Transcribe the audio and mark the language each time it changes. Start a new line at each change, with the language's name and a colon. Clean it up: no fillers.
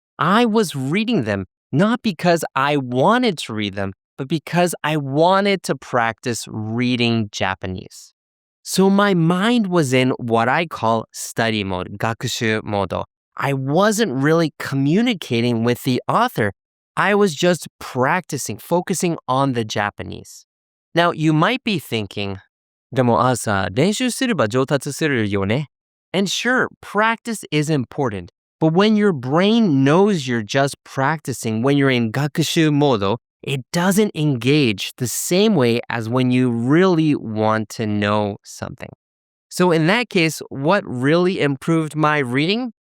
English: I was reading them, not because I wanted to read them, but because I wanted to practice reading Japanese.So my mind was in what I call study mode, 学習モード. I wasn't really communicating with the author. I was just practicing, focusing on the Japanese. Now, you might be thinking,
Japanese: でも朝、練習すれば上達するよね?
English: And sure, practice is important. But when your brain knows you're just practicing when you're in 学習モード, it doesn't engage the same way as when you really want to know something. So in that case, what really improved my reading?